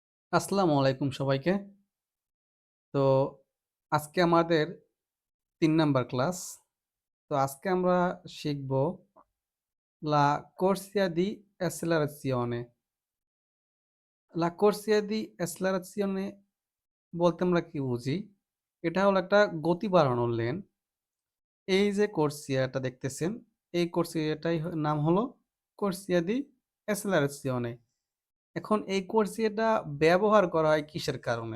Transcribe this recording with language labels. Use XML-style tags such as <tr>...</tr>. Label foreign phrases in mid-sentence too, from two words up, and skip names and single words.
<bn>আসসালামু আলাইকুম সবাইকে। তো আজকে আমাদের ৩ নাম্বার ক্লাস। তো আজকে আমরা শিখব</bn> <it>La corsia di accelerazione। La corsia di accelerazione</it> <bn>বলতে আমরা কি বুঝি? এটা হলো একটা গতি বাড়ানোর লেন। এই যে কোর্সিয়াটা দেখতেছেন, এই কোর্সিয়াটাই নাম হলো</bn> <it>corsia di accelerazione.</it> <bn>এখন এই কোর্সিয়াটা ব্যবহার করা হয় কিসের কারণে?</bn>